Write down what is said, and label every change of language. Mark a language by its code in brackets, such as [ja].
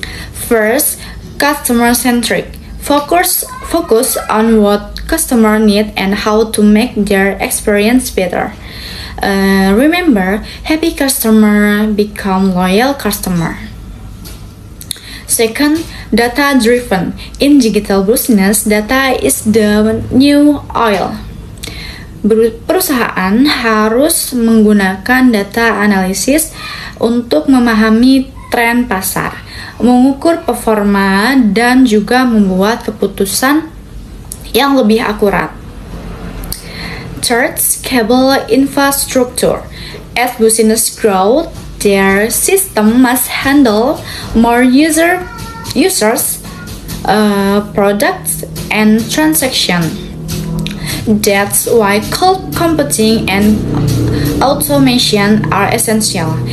[en] First, customer-centric. Focus on what customer need and how to make their experience better. Remember, happy customer become loyal customer. Second, data-driven. In digital business, data is the new oil. [id] Perusahaan harus menggunakan data analisis untuk memahami tren pasar, mengukur performa, dan juga membuat keputusan yang lebih akurat. [en] Third, scalable infrastructure. As business grow, their system must handle more users, products, and transactions. That's why cloud computing and automation are essential.